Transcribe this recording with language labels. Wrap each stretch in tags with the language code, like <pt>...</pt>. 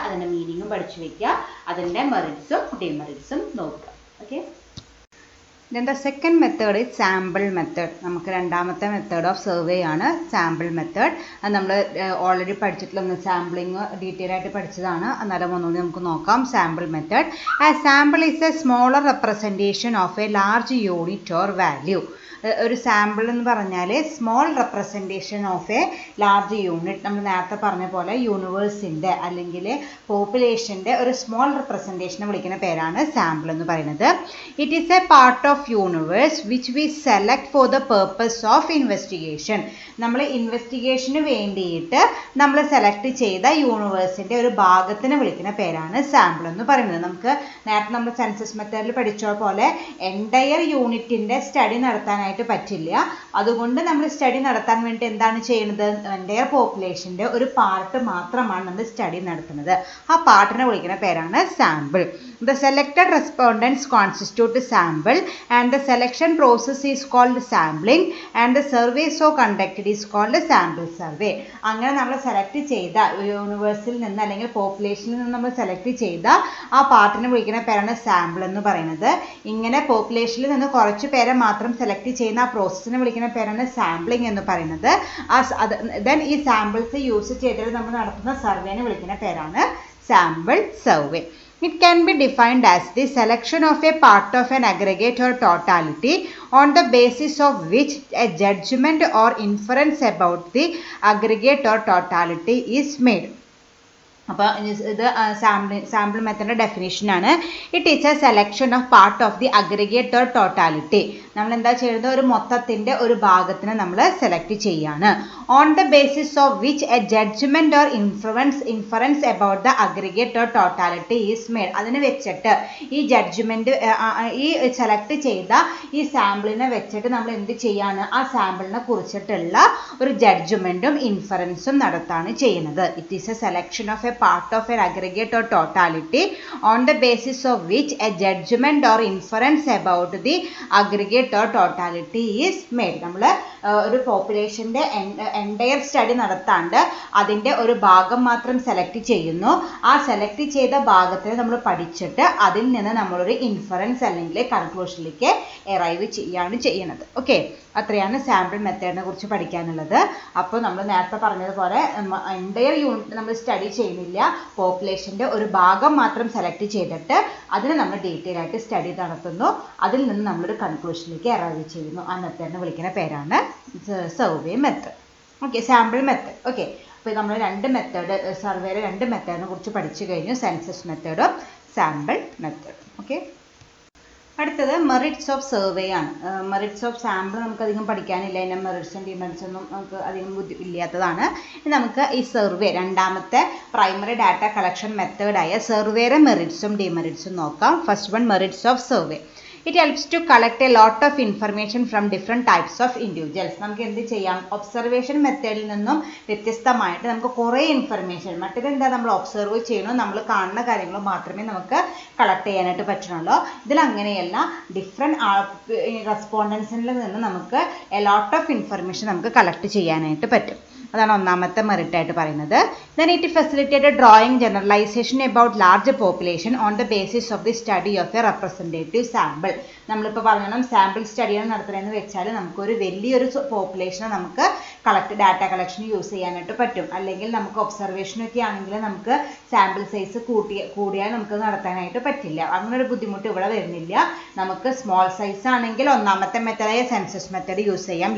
<ml>അതിൻ്റെ മീനിങ്ങും പഠിച്ചു വയ്ക്കുക, അതിൻ്റെ മെറിറ്റ്സും ഡിമെറിറ്റ്സും നോക്കുക.</ml> <en>Okay, then the second method is sample method.</en> <ml>നമുക്ക് രണ്ടാമത്തെ മെത്തേഡ് ഓഫ് സർവേ ആണ് സാമ്പിൾ മെത്തേഡ്. അത് നമ്മൾ ഓൾറെഡി പഠിച്ചിട്ടുള്ള സാമ്പിളിങ് ഡീറ്റെയിൽ ആയിട്ട് പഠിച്ചതാണ്. അന്നേരം ഒന്നുകൂടി നമുക്ക് നോക്കാം. Sample method.</ml> <en>A sample is a smaller representation of a large unit or value.</en> <ml>ഒരു സാമ്പിൾ എന്ന് പറഞ്ഞാൽ</ml> <en>Small representation of a large unit.</en> <ml>നമ്മൾ നേരത്തെ പറഞ്ഞ പോലെ യൂണിവേഴ്സിൻ്റെ അല്ലെങ്കിൽ പോപ്പുലേഷൻ്റെ ഒരു സ്മോൾ റെപ്രസെൻറ്റേഷനെ വിളിക്കുന്ന പേരാണ് സാമ്പിൾ എന്ന് പറയുന്നത്.</ml> <en>It is a part of universe which we select for the purpose of investigation.</en> <ml>നമ്മൾ ഇൻവെസ്റ്റിഗേഷന് വേണ്ടിയിട്ട് നമ്മൾ സെലക്ട് ചെയ്ത യൂണിവേഴ്സിൻ്റെ ഒരു ഭാഗത്തിനെ വിളിക്കുന്ന പേരാണ് സാമ്പിൾ എന്ന് പറയുന്നത്. നമുക്ക് നേരത്തെ നമ്മൾ സെൻസസ് മെത്തേഡിൽ പഠിച്ച പോലെ എൻറ്റയർ യൂണിറ്റിൻ്റെ സ്റ്റഡി നടത്താനായിട്ട് പറ്റില്ല. അതുകൊണ്ട് നമ്മൾ സ്റ്റഡി നടത്താൻ വേണ്ടി എന്താണ് ചെയ്യുന്നത്, എൻറ്റയർ പോപ്പുലേഷൻ്റെ ഒരു പാർട്ട് മാത്രമാണ് നമ്മൾ സ്റ്റഡി നടത്തുന്നത്. ആ പാർട്ടിനെ വിളിക്കുന്ന പേരാണ് sample.</ml> <en>The selected respondents constitute a sample and the selection process is called sampling and the survey so conducted is called a sample survey.</en> <ml>അങ്ങനെ നമ്മൾ സെലക്ട് ചെയ്ത യൂണിവേഴ്സിൽ നിന്ന് അല്ലെങ്കിൽ പോപ്പുലേഷനിൽ നിന്ന് നമ്മൾ സെലക്ട് ചെയ്ത ആ പാർട്ടിനെ വിളിക്കുന്ന പേരാണ് സാമ്പിൾ എന്ന് പറയുന്നത്. ഇങ്ങനെ പോപ്പുലേഷനിൽ നിന്ന് കുറച്ച് പേരെ മാത്രം സെലക്ട് ചെയ്യുന്ന ആ പ്രോസസ്സിനെ വിളിക്കുന്ന പേരാണ് സാമ്പിളിംഗ് എന്ന് പറയുന്നത്. ദെൻ ഈ സാമ്പിൾസ് യൂസ് ചെയ്തിട്ട് നമ്മൾ നടത്തുന്ന സർവേനെ വിളിക്കുന്ന പേരാണ് sample survey.</ml> <en>It can be defined as the selection of a part of an aggregate or totality on the basis of which a judgment or inference about the aggregate or totality is made.</en> <ml>അപ്പോൾ ഇത് sample മെത്തേഡിൻ്റെ ഡെഫിനേഷനാണ്.</ml> <en>It is a selection of part of the aggregate or totality.</en> <ml>നമ്മൾ എന്താ ചെയ്യുന്നത്, ഒരു മൊത്തത്തിൻ്റെ ഒരു ഭാഗത്തിനെ നമ്മൾ select ചെയ്യാണ്.</ml> <en>On the basis of which a judgment or inference about the aggregate or totality is made.</en> <ml>അതിനെ വെച്ചിട്ട് ഈ ജഡ്ജ്മെൻറ്റ് ഈ സെലക്ട് ചെയ്ത ഈ സാമ്പിളിനെ വെച്ചിട്ട് നമ്മൾ എന്ത് ചെയ്യാണ്, ആ സാമ്പിളിനെ കുറിച്ചിട്ടുള്ള ഒരു ജഡ്ജ്മെൻറ്റും ഇൻഫറൻസും നടത്താണ് ചെയ്യുന്നത്.</ml> <en>It is a selection of a part of an aggregate or totality on the basis of which a judgment or inference about the aggregate or totality is made.</en> <ml>നമ്മൾ ഒരു പോപ്പുലേഷൻ്റെ എൻറ്റയർ സ്റ്റഡി നടത്താണ്ട് അതിൻ്റെ ഒരു ഭാഗം മാത്രം സെലക്ട് ചെയ്യുന്നു. ആ select ചെയ്ത ഭാഗത്തിന് നമ്മൾ പഠിച്ചിട്ട് അതിൽ നിന്ന് നമ്മളൊരു ഇൻഫറൻസ് അല്ലെങ്കിൽ കൺക്ലൂഷനിലേക്ക് എറൈവ് ചെയ്യാണ് ചെയ്യുന്നത്. ഓക്കെ, അത്രയാണ് സാമ്പിൾ മെത്തേഡിനെ കുറിച്ച് പഠിക്കാനുള്ളത്. അപ്പോൾ നമ്മൾ നേരത്തെ പറഞ്ഞതുപോലെ എൻറ്റയർ യൂണിറ്റ് നമ്മൾ സ്റ്റഡി ചെയ്യുന്നില്ല, പോപ്പുലേഷൻ്റെ ഒരു ഭാഗം മാത്രം സെലക്ട് ചെയ്തിട്ട് അതിന് നമ്മൾ ഡീറ്റെയിൽ ആയിട്ട് സ്റ്റഡി നടത്തുന്നു. അതിൽ നിന്ന് നമ്മളൊരു കൺക്ലൂഷനിലേക്ക് അറൈവ് ചെയ്യുന്നു. ആ മെത്തേഡിനെ വിളിക്കുന്ന പേരാണ് survey method. Okay, sample method. Okay, അപ്പോൾ നമ്മൾ രണ്ട് മെത്തേഡ്, സർവേയുടെ രണ്ട് മെത്തേഡിനെ കുറിച്ച് പഠിച്ചു കഴിഞ്ഞു, സെൻസസ് മെത്തേഡും സാമ്പിൾ മെത്തേഡും. ഓക്കെ, അടുത്തത് മെറിറ്റ്സ് ഓഫ് സർവേ ആണ്. മെറിറ്റ്സ് ഓഫ് സാമ്പിൾ നമുക്ക് അധികം പഠിക്കാനില്ല, അതിൻ്റെ മെറിറ്റ്സും ഡിമെറിറ്റ്സ് ഒന്നും നമുക്ക് അധികം ഇല്ലാത്തതാണ്. നമുക്ക് ഈ സർവേ രണ്ടാമത്തെ പ്രൈമറി ഡാറ്റ കളക്ഷൻ മെത്തേഡായ സർവേയുടെ മെറിറ്റ്സും ഡിമെറിറ്റ്സും നോക്കാം.</ml> <en>First one, merits of survey. It helps to collect a lot of information from different types of individuals.</en> <ml>നമുക്ക് എന്ത് ചെയ്യാം, ഒബ്സർവേഷൻ മെത്തേഡിൽ നിന്നും വ്യത്യസ്തമായിട്ട് നമുക്ക് കുറേ ഇൻഫർമേഷൻ, മറ്റേത് എന്താ, നമ്മൾ ഒബ്സർവ് ചെയ്യണോ, നമ്മൾ കാണുന്ന കാര്യങ്ങൾ മാത്രമേ നമുക്ക് കളക്ട് ചെയ്യാനായിട്ട് പറ്റണുള്ളൂ. ഇതിൽ അങ്ങനെയല്ല, ഡിഫറെൻറ്റ് റെസ്പോണ്ടൻസിൽ നിന്ന് നമുക്ക്</ml> <en>a lot of information</en> <ml>നമുക്ക് കളക്ട് ചെയ്യാനായിട്ട് പറ്റും. അതാണ് ഒന്നാമത്തെ മെറിറ്റ് ആയിട്ട് പറയുന്നത്.</ml> <en>Then it facilitated drawing generalization about large population on the basis of the study of a representative sample.</en> <ml>നമ്മളിപ്പോൾ പറയണം സാമ്പിൾ സ്റ്റഡിയാണ് നടത്തുന്നതെന്ന് വെച്ചാൽ നമുക്കൊരു വലിയൊരു പോപ്പുലേഷനെ നമുക്ക് ഡാറ്റ കളക്ഷൻ യൂസ് ചെയ്യാനായിട്ട് പറ്റും. അല്ലെങ്കിൽ നമുക്ക് ഒബ്സർവേഷനൊക്കെ ആണെങ്കിൽ നമുക്ക് സാമ്പിൾ സൈസ് കൂടിയാൽ നമുക്ക് നടത്താനായിട്ട് പറ്റില്ല. അങ്ങനെ ഒരു ബുദ്ധിമുട്ട് ഇവിടെ വരുന്നില്ല. നമുക്ക് സ്മോൾ സൈസ് ആണെങ്കിൽ ഒന്നാമത്തെ മെത്തേഡായ സെൻസസ് മെത്തേഡ് യൂസ് ചെയ്യാം.</ml>